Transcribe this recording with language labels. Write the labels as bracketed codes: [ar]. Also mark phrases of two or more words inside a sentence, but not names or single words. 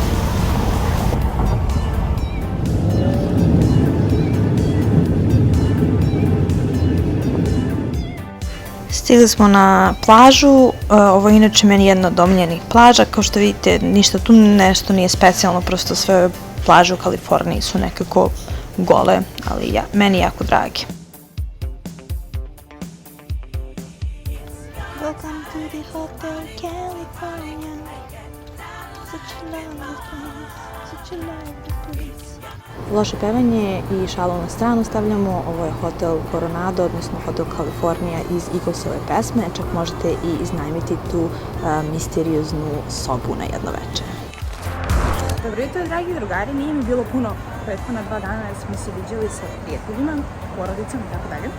[sr] Stigli smo na plažu, ovo je inače meni jedna od omiljenih plaža, kao što vidite ništa tu nešto nije specijalno, prosto sve plaže u Kaliforniji su nekako gole, ali meni jako dragi. [en] Welcome to the Hotel California, such a lovely place, such a lovely place. [sr] Loše pevanje i šalu na stranu stavljamo, ovo je Hotel Coronado, odnosno Hotel California iz Eaglesove pesme, čak možete i iznajmiti tu misterioznu sobu na jedno večer. Dobro jutro, dragi drugari, nije mi bilo puno prethodna 2 dana jer smo se viđali sa prijateljima, porodicom i tako dalje.